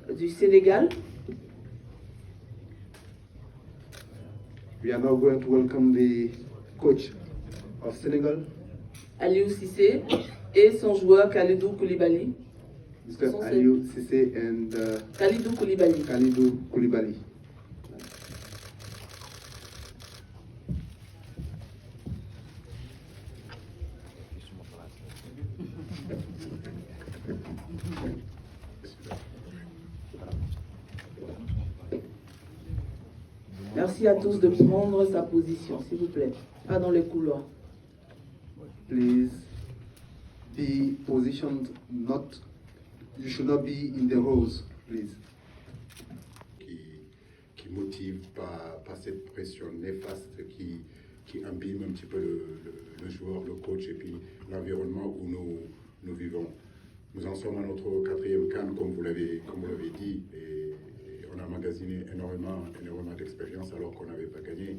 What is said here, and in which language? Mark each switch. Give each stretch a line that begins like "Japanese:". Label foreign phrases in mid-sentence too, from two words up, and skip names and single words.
French: du Sénégal.
English: We are now going to welcome the coach of Senegal, Aliou Cissé,
French: et son joueur Khalidou Koulibaly.
English: Mr. Aliou Cissé and Khalidou Koulibaly. Khalidou Koulibaly.
French: Merci à tous de prendre sa position, s'il vous plaît. Pas dans les couloirs.
English: Please be positioned, you should not be in the rows, please.
French: Qui motive par cette pression néfaste qui imbibe un petit peu le joueur, le coach et puis l'environnement où nous vivons. Nous en sommes à notre 4e CAN, comme vous l'avez dit, et on a magasiné énormément d'expérience alors qu'on n'avait pas gagné.